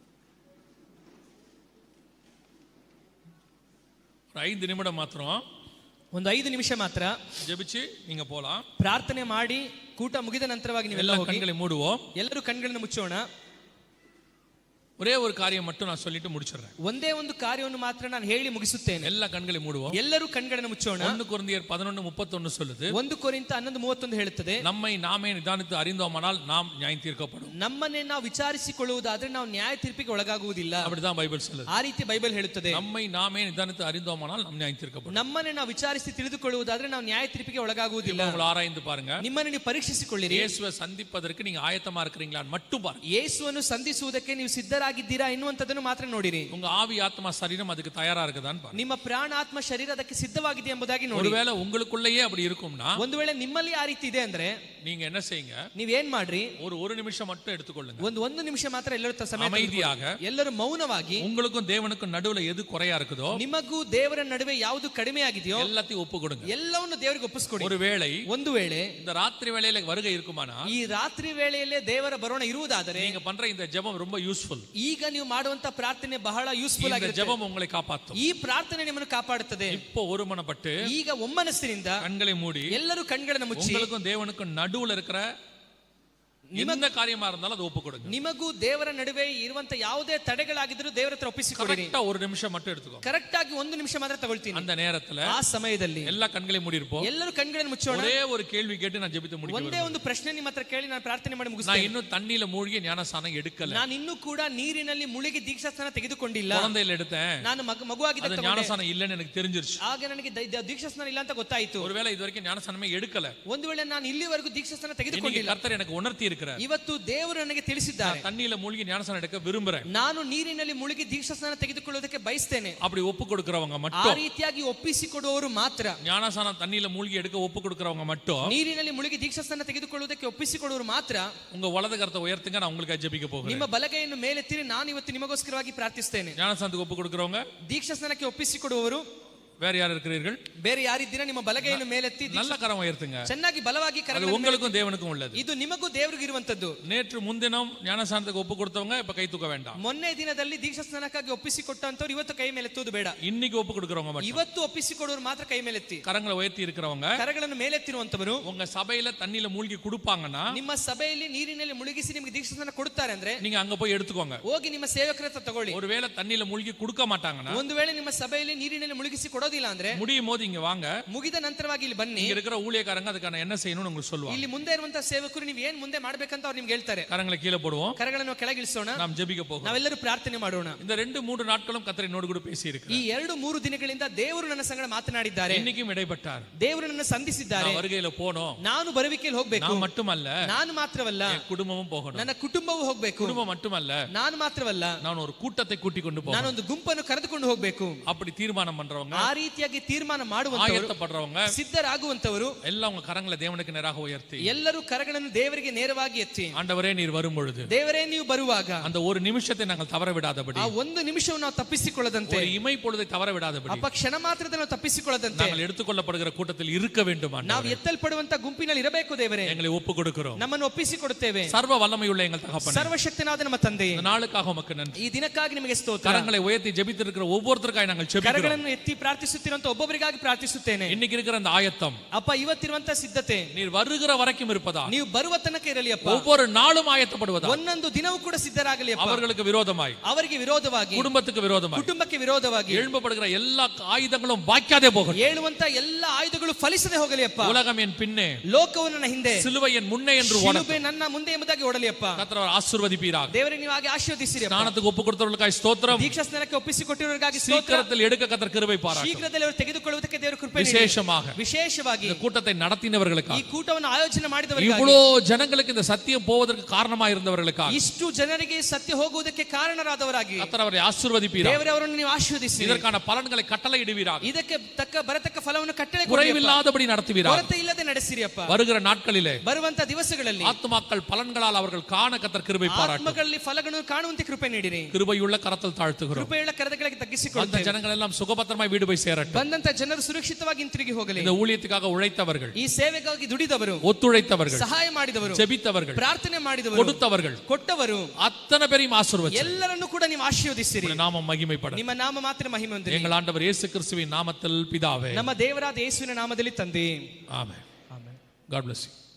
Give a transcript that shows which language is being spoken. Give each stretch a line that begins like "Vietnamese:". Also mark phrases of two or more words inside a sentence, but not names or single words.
Tamil: ஒரு 5 நிமிடம் மாத்திரம்
Kannada: ಒಂದು 5 ನಿಮಿಷ ಮಾತ್ರ
Tamil: ஜெபிச்சு நீங்க போலாம்.
Kannada: ಪ್ರಾರ್ಥನೆ ಮಾಡಿ ಕೂಟ ಮುಗಿದ ನಂತರವಾಗಿ ನೀವೆಲ್ಲ
Tamil: எல்லா
Kannada: ಹೋಗಿ.
Tamil: கண்களை மூடுவோம்.
Kannada: ಎಲ್ಲರೂ ಕಣ್ಗಳನ್ನು ಮುಚ್ಚೋಣ.
Tamil: ஒரே ஒரு காரியம் மட்டும் நான் சொல்லிட்டு முடிச்சிடுறேன்.
Kannada: ಒಂದೇ ಒಂದು ಕಾರ್ಯವನ್ನು ಮಾತ್ರ ನಾನು ಹೇಳಿ ಮುಗಿಸುತ್ತೇನೆ.
Tamil: எல்லா கண்களை மூடுவோம்.
Kannada: ಎಲ್ಲರೂ ಕಣ್ಗಳನ್ನು ಮುಚ್ಚೋಣ.
Tamil: 1 கொரிந்தியர் 11:31 சொல்லுது.
Kannada: 1 ಕೊರಿಂಥ 11:31 ಹೇಳುತ್ತದೆ,
Tamil: நம்மை நாமே நிதானித்து அறிந்தோமானால் நாம் நியாயம் தீர்க்கப்படும்.
Kannada: ನಮ್ಮನ್ನೇ ನಾವು ವಿಚಾರಿಸಿಕೊಳ್ಳುವುದಾದ್ರೆ ನಾವು ನ್ಯಾಯ ತೀರ್ಪಿಗೆ ಒಳಗಾಗುವುದಿಲ್ಲ.
Tamil: அப்படிதான் பைபிள் சொல்லுது.
Kannada: ಆ ರೀತಿ ಬೈಬಲ್ ಹೇಳುತ್ತದೆ.
Tamil: நம்மை நாமே நிதானித்து அறிந்தோமானால் நாம் நியாயம் தீர்க்கப்படும்.
Kannada: ನಮ್ಮನ್ನೇ ನಾವು ವಿಚಾರಿಸಿ ತಿಳಿದುಕೊಳ್ಳುವುದಾದ್ರೆ ನಾವು ನ್ಯಾಯ ತೀರ್ಪಿಗೆ ಒಳಗಾಗುವುದಿಲ್ಲ.
Tamil: உங்களை ஆராய்ந்து பாருங்க.
Kannada: ನಿಮ್ಮನ್ನು ನೀವು ಪರೀಕ್ಷಿಸಿಕೊಳ್ಳಿರಿ.
Tamil: இயேசுவை சந்திப்பதற்கு நீங்க ஆயத்தமா இருக்கிறீங்களான்னு மட்டும் பாருங்க.
Kannada: ಯೇಸುವನ್ನು ಸಂಧಿಸುವುದಕ್ಕೆ ನೀವು ಸಿದ್ಧರಾಗಿದ್ದೀರಾ ಎನ್ನುವಂತದನ್ನು ಮಾತ್ರ ನೋಡಿರಿ.
Tamil: உங்க ஆவி ஆத்மா சரீரம் அதுக்கு தயாரா இருக்குதான்னு பாருங்க.
Kannada: ನಿಮ್ಮ ಪ್ರಾಣ ಆತ್ಮ ಶರೀರ ಅದಕ್ಕೆ ಸಿದ್ಧವಾಗಿದೆ ಎಂಬುದಾಗಿ ನೋಡಿ.
Tamil: ஒருவேளை உங்களுக்குள்ளேயே அப்படி இருக்கும்னா,
Kannada: ಒಂದು ವೇಳೆ ನಿಮ್ಮಲ್ಲಿ ಆ ರೀತಿ ಇದೆ ಅಂದ್ರೆ
Tamil: நீங்க என்ன செய்யுங்க,
Kannada: ನೀವೇನ್ ಮಾಡ್ರಿ,
Tamil: ஒரு நிமிஷம் மட்டும் எடுத்துக்கொள்ளுங்க.
Kannada: ಒಂದು ನಿಮಿಷ ಮಾತ್ರ ಎಲ್ಲರೂ ಸಮಯ
Tamil: அமைதியாக,
Kannada: ಎಲ್ಲರೂ ಮೌನವಾಗಿ,
Tamil: உங்களுக்கும் தேவனுக்கும் நடுவுல எது குறையா இருக்குதோ,
Kannada: ನಿಮಗೂ ದೇವರ ನಡುವೆ ಯಾವುದು ಕಡಿಮೆ ಆಗಿದೆಯೋ
Tamil: எல்லாத்தையும் ஒப்பு கொடுங்க.
Kannada: ಎಲ್ಲವನ್ನು ದೇವರಿಗೆ ಒಪ್ಪಿಸಿಕೊಡಿ.
Tamil: ஒருவேளை
Kannada: ಒಂದು ವೇಳೆ
Tamil: இந்த ராத்திரி வேளையில வருகை இருக்குமானா,
Kannada: ಈ ರಾತ್ರಿ ವೇಳೆಯಲ್ಲೇ ದೇವರ ಬರೋಣ ಇರುವುದಾದರೆ,
Tamil: நீங்க பண்ற இந்த ஜெபம் ரொம்ப யூஸ்ஃபுல்.
Kannada: ಈಗ ನೀವು ಮಾಡುವಂತ ಪ್ರಾರ್ಥನೆ ಬಹಳ ಯೂಸ್ಫುಲ್
Tamil: இந்த
Kannada: ಆಗಿರುತ್ತೆ.
Tamil: ஜெபம் உங்களை காப்பாற்றும்.
Kannada: ಈ ಪ್ರಾರ್ಥನೆ ನಿಮ್ಮನ್ನು ಕಾಪಾಡುತ್ತದೆ.
Tamil: இப்போ ஒருமனப்பட்டு
Kannada: ಈಗ ಒಮ್ಮನಸ್ಸಿನಿಂದ
Tamil: கண்களை மூடி
Kannada: ಎಲ್ಲರೂ ಕಣ್ಗಳನ್ನು ಮುಚ್ಚಿ,
Tamil: உங்களுக்கும் தேவனுக்கும் நடுவுல இருக்கிற எந்த காரியமா இருந்தாலும் அது ஒப்பு கொடுங்க.
Kannada: ನಿಮಗೂ ದೇವರ ನಡುವೆ ಇರುವಂತ ಯಾವುದೇ ತಡೆಗಳಾಗಿದ್ರೂ ದೇವರ ಹತ್ರ ಒಪ್ಪಿಸಿಕೊಡಿ.
Tamil: கரெக்ட்டா ஒரு நிமிஷம் மட்டும் எடுத்துக்கோ.
Kannada: ಕರೆಕ್ಟ್ ಆಗಿ 1 ನಿಮಿಷ ಮಾತ್ರ ತಗೊಳ್ತೀನಿ.
Tamil: அந்த நேரத்துல,
Kannada: ಆ ಸಮಯದಲ್ಲಿ
Tamil: எல்லா கண்களையும் மூடி இருப்போம்.
Kannada: ಎಲ್ಲರೂ ಕಣ್ಗಳನ್ನು ಮುಚ್ಚೋಣ.
Tamil: ஒரே ஒரு கேள்வி கேட்டு நான் ஜெபித்து முடிக்கிறேன்.
Kannada: ಒಂದೇ ಒಂದು ಪ್ರಶ್ನೆ ನಿಮ್ಮ ಹತ್ರ ಕೇಳಿ ನಾನು ಪ್ರಾರ್ಥನೆ ಮಾಡಿ
Tamil: நான்
Kannada: ಮುಗಿಸ್ತೇನೆ.
Tamil: இன்னும் தண்ணியில மூழ்கி ஞானஸ்நானம் எடுக்கல.
Kannada: ನಾನು ಇನ್ನೂ ಕೂಡ ನೀರಿನಲ್ಲಿ ಮುಳುಗಿ ದೀಕ್ಷಾಸ್ನಾನ ತೆಗೆದುಕೊಂಡಿಲ್ಲ.
Tamil: குழந்தையில எடுத்தேன்.
Kannada: ನಾನು ಮಗುವಾಗಿದ್ದಾಗ
Tamil: அது ஞானஸ்நானம் இல்லன்னு எனக்கு தெரிஞ்சிருச்சு.
Kannada: ಆಗ ನನಗೆ ದೀಕ್ಷಾಸ್ನಾನ ಇಲ್ಲ ಅಂತ ಗೊತ್ತಾಯಿತು.
Tamil: ஒருவேளை இதுவரைக்கும் ஞானஸ்நானமே எடுக்கல.
Kannada: ಒಂದು ವೇಳೆ ನಾನು ಇಲ್ಲಿವರೆಗೂ ದೀಕ್ಷಾಸ್ನಾನ
Tamil: இன்னைக்கு
Kannada: ತೆಗೆದುಕೊಂಡಿಲ್ಲ.
Tamil: கர்த்தர் எனக்கு உணர்த்தி இருக்கிறார்.
Kannada: ಇವತ್ತು ದೇವರು ನನಗೆ ತಿಳಿಸಿದ್ದಾರೆ.
Tamil: தண்ணியில மூழ்கி ஞானஸ்நானம் எடுக்க விரும்புறேன்.
Kannada: ನಾನು ನೀರಿನಲ್ಲಿ ಮುಳುಗಿ ದೀಕ್ಷಾಸ್ನಾನ ತೆಗೆದುಕೊಳ್ಳುವುದಕ್ಕೆ ಬಯಸ್ತೇನೆ.
Tamil: அப்படி ஒப்பு கொடுக்கிறவங்க
Kannada: ಆ
Tamil: மட்டும்,
Kannada: ರೀತಿಯಾಗಿ ಒಪ್ಪಿಸಿಕೊಡುವವರು ಮಾತ್ರ,
Tamil: ஞானஸ்நானம் தண்ணியில மூழ்கி எடுக்க ஒப்பு கொடுக்கிறவங்க மட்டும்,
Kannada: ನೀರಿನಲ್ಲಿ ಮುಳುಗಿ ದೀಕ್ಷಾಸ್ನಾನ ತೆಗೆದುಕೊಳ್ಳುವುದಕ್ಕೆ ಒಪ್ಪಿಸಿಕೊಡುವವರು ಮಾತ್ರ
Tamil: உங்க வலது கரத்தை உயர்த்துங்க. நான் உங்களுக்கு ஜெபிக்க போகிறேன்.
Kannada: ನಿಮ್ಮ ಬಲಗೈಯನ್ನು ಮೇಲೆತ್ತಿರಿ. ನಾನು ಇವತ್ತು ನಿಮಗೋಸ್ಕರವಾಗಿ ಪ್ರಾರ್ಥಿಸ್ತೇನೆ.
Tamil: ஞானஸ்நானத்துக்கு ஒப்பு கொடுக்கிறவங்க
Kannada: ದೀಕ್ಷಾಸ್ನಾನಕ್ಕೆ ಒಪ್ಪಿಸಿಕೊಡುವವರು
Tamil: வேற யார் இருக்கிறீர்கள்?
Kannada: ಬೇರೆ ಯಾರಿದ್ದೀರಾ? ನಿಮ್ಮ ಬಲಗೈಯನ್ನು ಮೇಲೆತ್ತಿ
Tamil: நல்ல கரம் உயர்த்துங்க.
Kannada: ಚೆನ್ನಾಗಿ ಬಲವಾಗಿ
Tamil: அது
Kannada: ಕರಗಳನ್ನು
Tamil: உங்களுக்கும் தேவனுக்கும் உள்ளது.
Kannada: ಇದು ನಿಮಗೂ ದೇವರಿಗೂ ಇರುವಂತದ್ದು.
Tamil: நேற்று முன்தினம் ஞானஸ்நானத்துக்கு ஒப்பு கொடுத்தவங்க இப்ப கை தூக்க வேண்டாம்.
Kannada: ಮೊನ್ನೆ ದಿನದಲ್ಲಿ ದೀಕ್ಷಾಸ್ನಾನಕ್ಕಾಗಿ ಒಪ್ಪಿಸಿಕೊಟ್ಟಂತವ್ರು ಇವತ್ತು ಕೈ ಮೇಲೆತ್ತುವುದು ಬೇಡ.
Tamil: இன்னைக்கு ஒப்பு கொடுக்கிறவங்க மட்டும்,
Kannada: ಇವತ್ತು ಒಪ್ಪಿಸಿಕೊಡುವರು ಮಾತ್ರ ಕೈ ಮೇಲೆತ್ತಿ.
Tamil: கரங்களை உயர்த்தி இருக்கிறவங்க,
Kannada: ಕರಗಳನ್ನು ಮೇಲೆತ್ತಿರುವಂತವರು
Tamil: உங்க சபையில தண்ணியில மூழ்கி கொடுப்பாங்கன்னா,
Kannada: ನಿಮ್ಮ ಸಭೆಯಲ್ಲಿ ನೀರಿನಲ್ಲಿ ಮುಳುಗಿಸಿ ನಿಮಗೆ ದೀಕ್ಷಾಸ್ನಾನ ಕೊಡುತ್ತಾರೆ ಅಂದ್ರೆ
Tamil: நீங்க அங்க போய் எடுத்துக்கோங்க.
Kannada: ಹೋಗಿ ನಿಮ್ಮ ಸೇವಕರ ಹತ್ರ ತಗೊಳ್ಳಿ.
Tamil: ஒருவேளை தண்ணியில மூழ்கி கொடுக்க மாட்டாங்கன்னா,
Kannada: ಒಂದು ವೇಳೆ ನಿಮ್ಮ ಸಭೆಯಲ್ಲಿ ನೀರಿನಲ್ಲಿ ಮುಳುಗಿಸಿ ಕೊಡೋದಿಲ್ಲ ಅಂದ್ರೆ
Tamil: முடியும் போது இங்க வாங்க.
Kannada: ಮುಗಿದ ನಂತರವಾಗಿ ಇಲ್ಲಿ ಬನ್ನಿ.
Tamil: இங்க இருக்கிற ஊழியக்காரங்க அதுக்கான என்ன செய்யணும்னு உங்களுக்கு சொல்லுவாங்க.
Kannada: ಇಲ್ಲಿ ಮುಂದೆ ಇರುವಂತಹ ಸೇವಕರು ನೀವು ಏನ್ ಮುಂದೆ ಮಾಡ್ಬೇಕಂತ ಅವ್ರು ನಿಮ್ಗೆ ಹೇಳ್ತಾರೆ.
Tamil: கரங்களை கீழே போடுவோம்.
Kannada: ಕರಗಳನ್ನು ಕೆಳಗಿಳಿಸೋಣ.
Tamil: நாம் ஜெபிக்க போகிறோம்.
Kannada: ನಾವೆಲ್ಲರೂ ಪ್ರಾರ್ಥನೆ ಮಾಡೋಣ.
Tamil: இந்த 2-3 நாட்களும் கர்த்தர் என்னோடு கூட பேசி
Kannada: ಈ
Tamil: இருக்கிறார்.
Kannada: 2-3 ದಿನಗಳಿಂದ ದೇವರು ನನ್ನ ಸಂಗಡ ಮಾತನಾಡಿದ್ದಾರೆ.
Tamil: இன்னைக்கும் இடைப்பட்டார்.
Kannada: ದೇವರು ನನ್ನ ಸಂಧಿಸಿದ್ದಾರೆ.
Tamil: நான் வருகையில போணும்.
Kannada: ನಾನು ಬರುವಿಕೆಯಲ್ಲಿ ಹೋಗ್ಬೇಕು.
Tamil: நான் மட்டுமல்ல,
Kannada: ನಾನು ಮಾತ್ರವಲ್ಲ,
Tamil: என் குடும்பமும் போகணும்.
Kannada: ನನ್ನ ಕುಟುಂಬವೂ ಹೋಗ್ಬೇಕು.
Tamil: குடும்பம் மட்டுமல்ல,
Kannada: ನಾನು ಮಾತ್ರವಲ್ಲ,
Tamil: நான் ஒரு கூட்டத்தை கூட்டி கொண்டு போகணும்.
Kannada: ನಾನೊಂದು ಗುಂಪನ್ನು ಕರೆದುಕೊಂಡು ಹೋಗ್ಬೇಕು.
Tamil: அப்படி தீர்மானம் பண்றவங்க,
Kannada: ಆ ರೀತಿಯಾಗಿ ತೀರ್ಮಾನ ಮಾಡುವಂತವರು,
Tamil: ஆயத்தப்படுறவங்க
Kannada: ಸಿದ್ಧರಾಗುವಂತವರು
Tamil: எல்லாம் உங்க கரங்களை தேவனுக்கு நேராக உயர்த்தி,
Kannada: ಎಲ್ಲರೂ ಕರಗಳನ್ನು ದೇವರಿಗೆ ನೇರವಾಗಿ ಎತ್ತಿ,
Tamil: ஆண்டவரே நீர் வரும் பொழுது
Kannada: ದೇವರೇ ನೀವು ಬರುವಾಗ
Tamil: அந்த ஒரு நிமிஷத்தை நாங்கள் தவற விடாதபடி,
Kannada: ಆ ಒಂದು ನಿಮಿಷವನ್ನು ನಾವು ತಪ್ಪಿಸಿಕೊಳ್ಳದಂತೆ,
Tamil: ஒரு இமை பொழுதை தவற விடாதபடி,
Kannada: ಅಪ್ಪ ಕ್ಷಣ ಮಾತ್ರದಲ್ಲಿ ನಾವು ತಪ್ಪಿಸಿಕೊಳ್ಳದಂತೆ
Tamil: நாங்கள் எடுத்துக்கொள்ளப்படுகிற கூட்டத்தில் இருக்க வேண்டும்.
Kannada: ನಾವು ಎತ್ತಲ್ಪಡುವಂತ ಗುಂಪಿನಲ್ಲಿ ಇರಬೇಕು. ದೇವರೇ,
Tamil: எங்களை ஒப்பு கொடுக்கிறோம்.
Kannada: ನಮ್ಮನ್ನು ಒಪ್ಪಿಸಿಕೊಡುತ್ತೇವೆ.
Tamil: சர்வ வல்லமையுள்ள எங்கள் தகப்பனே,
Kannada: ಸರ್ವಶಕ್ತನಾದ ನಮ್ಮ ತಂದೆಯೇ,
Tamil: இந்த நாளுக்காக உமக்கு நன்றி.
Kannada: ಈ ದಿನಕ್ಕಾಗಿ ನಿಮಗೆ ಸ್ತೋತ್ರ.
Tamil: கரங்களை உயர்த்தி ஜெபித்திருக்கிற ஒவ்வொருத்தருக்காக நாங்கள் ஜெபிக்கிறோம்.
Kannada: ಕರಗಳನ್ನು ಎತ್ತಿ ಪ್ರಾರ್ಥಿಸುತ್ತಿರುವಂತ ಒಬ್ಬೊಬ್ಬರಿಗಾಗಿ ಪ್ರಾರ್ಥಿಸುತ್ತೇನೆ.
Tamil: இன்னைக்கு இருக்கிற அந்த ஆயத்தம்
Kannada: ಅಪ್ಪ, ಇವತ್ತಿರುವಂತ ಸಿದ್ಧತೆ
Tamil: நீர் வருகிற வரைக்கும் இருப்பதா,
Kannada: ನೀವು ಬರುವ ತನಕ ಇರಲಿ ಅಪ್ಪ.
Tamil: ஒவ்வொரு நாளும் ஆயத்தப்படுவதா,
Kannada: ಒಂದೊಂದು ದಿನವೂ ಕೂಡ ಸಿದ್ಧರಾಗಲಿ ಅಪ್ಪ.
Tamil: அவர்களுக்கு விரோதமாய்,
Kannada: ಅವರಿಗೆ ವಿರೋಧವಾಗಿ,
Tamil: குடும்பத்துக்கு விரோதமாய்,
Kannada: ಕುಟುಂಬಕ್ಕೆ ವಿರೋಧವಾಗಿ
Tamil: எழும்பப்படுகிற எல்லா ஆயுதங்களும் வாய்க்காதே போகட்டும்.
Kannada: ಹೇಳುವಂತ ಎಲ್ಲ ಆಯುಧಗಳು ಫಲಿಸದೆ ಹೋಗಲಿ ಅಪ್ಪ.
Tamil: உலகம் என் பின்னே,
Kannada: ಲೋಕವು ನನ್ನ ಹಿಂದೆ,
Tamil: சிலுவை என் முன்னே என்று
Kannada: ಶಿಲುಬೆ ನನ್ನ ಮುಂದೆ ಎಂಬುದಾಗಿ ಓಡಲಿ ಅಪ್ಪ.
Tamil: கர்த்தர் ஆசீர்வதிப்பீராக.
Kannada: ದೇವರೇ, ನೀವು ಹಾಗೆ ಆಶೀರ್ವದಿಸಿರಿ ಅಪ್ಪ.
Tamil: ஞானத்துக்கு ஒப்பு கொடுத்தவர்களுக்காய் ஸ்தோத்திரம்.
Kannada: ದೀಕ್ಷಾ ಸ್ನಾನಕ್ಕೆ ಒಪ್ಪಿಸಿಕೊಟ್ಟಿರುವವರಿಗಾಗಿ ಸ್ತೋತ್ರ.
Tamil: சீக்கிரத்தில் எடுக்க கர்த்தர் கிருபை பாராட்டும்.
Kannada: ಶೀಘ್ರದಲ್ಲಿ ಅವರು ತೆಗೆದುಕೊಳ್ಳುವುದಕ್ಕೆ ದೇವರು ಕೃಪೆ ನೀಡಿ. ವಿಶೇಷವಾಗಿ
Tamil: இந்த கூட்டத்தை நடத்தினவர்களுக்காக,
Kannada: ಈ ಕೂಟವನ್ನು ಆಯೋಜನೆ ಮಾಡಿದವರಿಗಾಗಿ,
Tamil: இவ்வளோ ஜனங்களுக்கு இந்த சத்தியம் போவதற்கு காரணமா இருந்தவர்களுக்காக,
Kannada: ಇಷ್ಟು ಜನರಿಗೆ ಸತ್ಯ ಹೋಗುವುದಕ್ಕೆ ಕಾರಣರಾದವರಾಗಿ
Tamil: கர்த்தர் அவரை ஆசீர்வதிப்பீராக.
Kannada: ದೇವರೇ, ಅವರನ್ನು ನೀವು ಆಶೀರ್ವದಿಸಿ
Tamil: இதற்கான பலன்களை கட்டளையிடுவீராக.
Kannada: ಇದಕ್ಕೆ ತಕ್ಕ ಬರತಕ್ಕ ಫಲವನ್ನು ಕಟ್ಟಳೆ
Tamil: குறைவில்லாதபடி நடத்துவீராக.
Kannada: ಕೊರತೆ ಇಲ್ಲದೆ ನಡೆಸಿರಿ ಅಪ್ಪ.
Tamil: வருகிற நாட்களிலே
Kannada: ಬರುವಂತ ದಿವಸಗಳಲ್ಲಿ
Tamil: ஆத்துமாக்கள் பலன்களால் அவர்கள் காண கர்த்தர் கிருபை பாராட்டும்.
Kannada: ಆತ್ಮಗಳಲ್ಲಿ ಫಲಗಳನ್ನು ಕಾಣುವಂತೆ ಕೃಪೆ ನೀಡಿರಿ.
Tamil: கிருபையுள்ள கரத்தில் தாழ்த்துகிறோம்.
Kannada: ಕೃಪೆಯುಳ್ಳ ಕರದಗಳಿಗೆ
Tamil: அந்த
Kannada: ತಗ್ಗಿಸಿಕೊಳ್ಳುತ್ತೇವೆ.
Tamil: ஜனங்கள் எல்லாம் சுகபத்திரமாய் வீடு போய் போய் சேரட்டும்.
Kannada: ಬಂದಂತ ಜನರು ಸುರಕ್ಷಿತವಾಗಿ ಹಿಂತಿರುಗಿ ಹೋಗಲಿ.
Tamil: இந்த ஊழியத்துக்காக உழைத்தவர்கள்,
Kannada: ಈ ಸೇವೆಗಾಗಿ ದುಡಿದವರು,
Tamil: ஒத்துழைத்தவர்கள்,
Kannada: ಸಹಾಯ ಮಾಡಿದವರು,
Tamil: ஜெபித்தவர்கள்,
Kannada: ಪ್ರಾರ್ಥನೆ ಮಾಡಿದವರು,
Tamil: கொடுத்தவர்கள்,
Kannada: ಕೊಟ್ಟವರು,
Tamil: அத்தனை பேரையும் ஆசீர்வதிச்சு
Kannada: ಎಲ್ಲರನ್ನು ಕೂಡ ನೀವು ಆಶೀರ್ವದಿಸಿರಿ.
Tamil: உம்முடைய நாமம் மகிமைப்படும்.
Kannada: ನಿಮ್ಮ ನಾಮ ಮಾತ್ರ ಮಹಿಮೆ ಹೊಂದಲಿ.
Tamil: எங்கள் ஆண்டவர் இயேசு கிறிஸ்துவின் நாமத்தில் பிதாவே.
Kannada: ನಮ್ಮ ದೇವರಾದ ಯೇಸುವಿನ ನಾಮದಲ್ಲಿ ತಂದೆ.
Tamil: ஆமென்.
English: God bless you.